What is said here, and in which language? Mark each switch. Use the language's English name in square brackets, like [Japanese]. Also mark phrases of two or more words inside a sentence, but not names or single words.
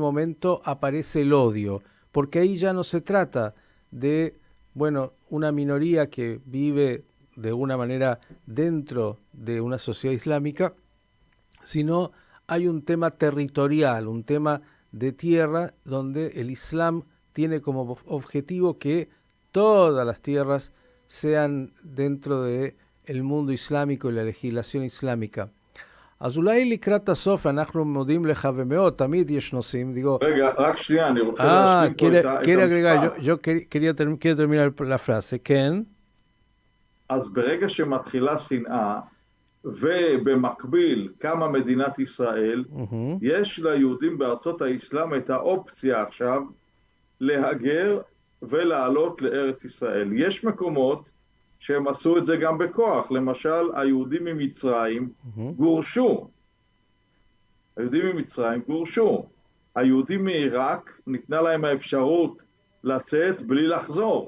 [Spanish] momento aparece el odio, porque ahí ya no se trata de, bueno, una minoría que vive de una manera dentro de una sociedad islámica, sino hay un tema territorial, un tema de tierra, donde el Islam tiene como objetivo que todas las tierras sean dentro del mundo islámico y la legislación islámica. [Hebrew] אז אולי לקראת הסוף אנחנו מודים לך ומאוד, תמיד יש נושאים, digo... רגע, רק שנייה, אני רוצה להשלים פה את המשפט. [Spanish] yo quería terminar la frase, [Hebrew] כן? אז ברגע שמתחילה שנאה, ובמקביל קמה מדינת ישראל, יש ליהודים בארצות האסלאם את האופציה עכשיו להגר ולעלות לארץ ישראל. יש מקומות שהם עשו את זה גם בכוח, למשל היהודים ממצרים גורשו, היהודים מעיראק ניתנה להם האפשרות לצאת בלי לחזור.